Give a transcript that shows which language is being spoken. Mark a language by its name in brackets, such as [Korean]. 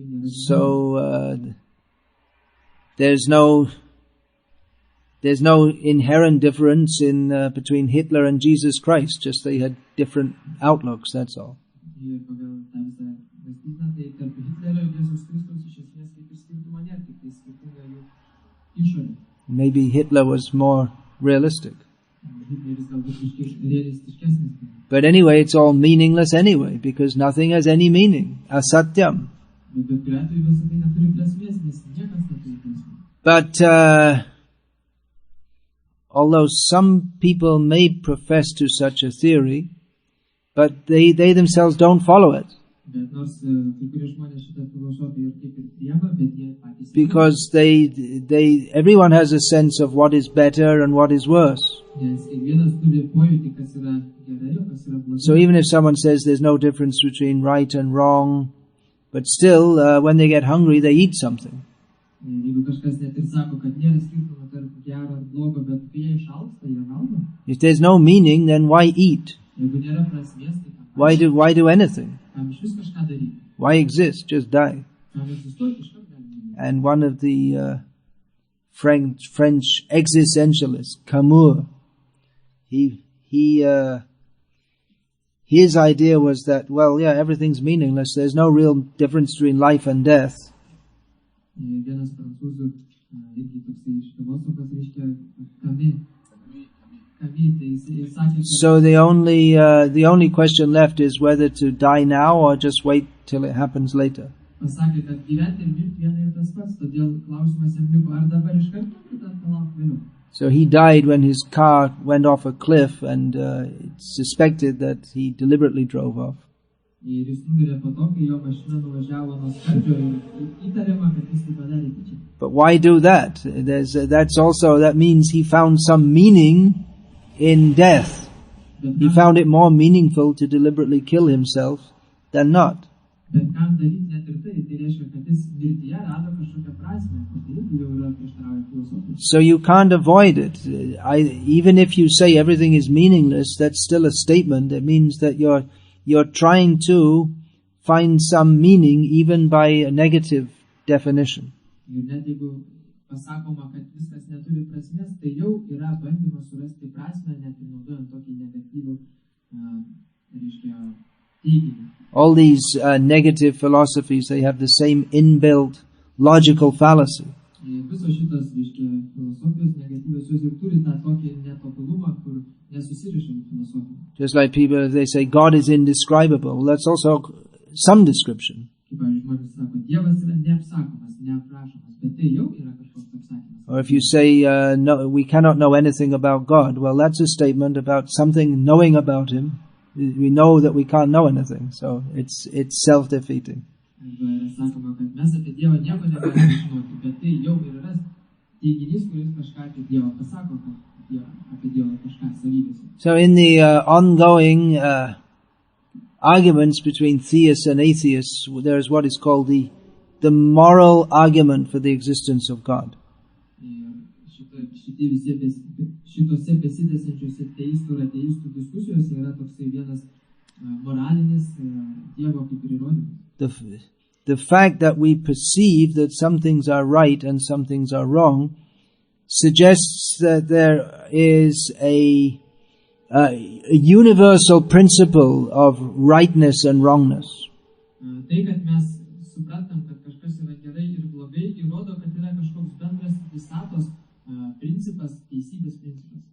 [English] So there's no there's no inherent difference in between Hitler and Jesus Christ, just they had different outlooks, that's all. [Lithuanian] Ir pagal tą visą mąstyseną, tai tarp Hitlerio ir Jėzaus Kristaus iš esmės kaip ir skirtumo nėra, tik tai skirtinga jų išorė. [English] Maybe Hitler was more realistic. [Lithuanian] Hitleris galbūt realistiškesnis. [English] But anyway, it's all meaningless anyway, because nothing has any meaning. [Sanskrit] Asatyam. [Lithuanian] Bet kuriuo atveju visą tai neturi prasmės, nes niekas neturi prasmės. [English] But although some people may profess to such a theory, but they themselves don't follow it. [Lithuanian] Bet nors kai kurie žmonės šitą filosofiją ir kaip ir priema, bet jie patys [English] Because everyone has a sense of what is better and what is worse. [Lithuanian] nes kiekvienas turi pojūtį, kas yra gerai, o kas yra blogai. [English] So even if someone says there's no difference between right and wrong, but still when they get hungry they eat something. [Lithuanian] Jeigu kažkas net ir sako, kad nėra skirtumo tarp gero ir blogo, bet kai jie išalksta, jie valgo. [English] If there's no meaning, then why eat? [Lithuanian] Jeigu nėra prasmės, tai [English] Why do anything? [Lithuanian] kam išvis kažką daryti? [English] Why exist? Just die. [Lithuanian] Kam egzistuoti, iškart galime. [English] And one of the French existentialists, Camus, his idea was that, well, yeah, everything's meaningless. There's no real difference between life and death. [Lithuanian] Vienas prancūzų irgi toksai filosofas reiškia Camus, tai jis sakė, [English] So the only question left is whether to die now or just wait till it happens later. [Lithuanian] pasakė, kad gyventi ir mirti viena ir tas pats, todėl klausimas jam liko, ar dabar iš karto, ar dar palauk vėliau. [English] So he died when his car went off a cliff, and it's suspected that he deliberately drove off. [Lithuanian] Ir jis numirė po to, kai jo mašina nuvažiavo nuo skardžio ir įtariama, kad jis tai padarė tyčia. [English] But why do that? That means he found some meaning in death. He found it more meaningful to deliberately kill himself than not. [Lithuanian] Bet kam daryti net ir tai reiškia, kad jis mirtyje rado kažkokią prasmę, tai irgi jau yra prieštarauja filosofijai. [English] So you can't avoid it. Even if you say everything is meaningless, that's still a statement. It means that you're trying to find some meaning even by a negative definition. [Lithuanian] Ir net jeigu pasakoma, kad viskas neturi prasmės, tai jau yra bandymas surasti prasmę, net ir naudojant tokį negatyvų, reiškia, teiginį. [English] All these negative philosophies, they have the same inbuilt logical fallacy. [Lithuanian] Ir visos šitos, reiškia, filosofijos negatyvios, jos ir turi tą tokį netobulumą, kur nesusiriša filosofija. [English] Just like people, if they say God is indescribable, well, that's also some description. [Lithuanian] Kaip žmonės sako, Dievas yra neapsakomas, neaprašomas, bet tai jau yra kažkoks apsakymas. [English] Or if you say, no, we cannot know anything about God, well, that's a statement about something knowing about Him. We know that we can't know anything, so it's self-defeating. [Lithuanian] Arba yra sakoma, kad mes apie Dievą nieko negalime žinoti, bet tai jau yra teiginys, kuris kažką apie Dievą pasako, kad apie Dievą kažką savybėse. [English] So in the ongoing arguments between theists and atheists, there is what is called the moral argument for the existence of God. [Lithuanian] Šitose besidėsiančiose teistų ir ateistų diskusijose yra toksai vienas moralinis Dievo kaip ir įrodymas. [English] The fact that we perceive that some things are right and some things are wrong suggests that there is a universal principle of rightness and wrongness. [Lithuanian] Tai, kad mes suprantam, kad kažkas yra gerai ir blogai, įrodo, kad yra kažkoks bendras visatos principas, teisybės principas.